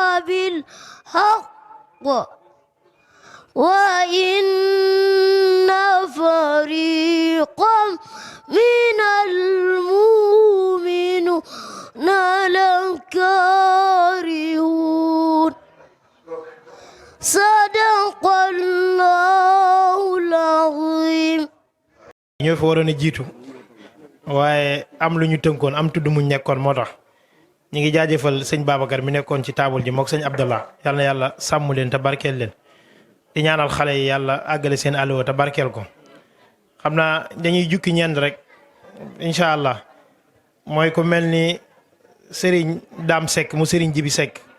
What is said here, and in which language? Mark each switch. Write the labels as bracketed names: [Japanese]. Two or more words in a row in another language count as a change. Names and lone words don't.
[Arabic] بالحق وإن فريقا من المؤمنين لكارهون صدق الله العظيم. [Wolof] ñoo fi waroon a jiitu waaye am lu ñu tënkoon am tudd muñ nekkoon moo tax ñu ngi jaajëfal sëñ Babacar mi nekkoon ci taabul ji mook sëñ Abdallah yal na yàlla sàmm leen te barkeel leen di ñaanal xale yi yàlla àggale seen alluwa te barkeel ko xam naa dañuy jukki ñenn rek [Arabic] إن شاء الله [Wolof] mooy ku mel ni Serigne Dame Seck mu Serigne Jibi Seck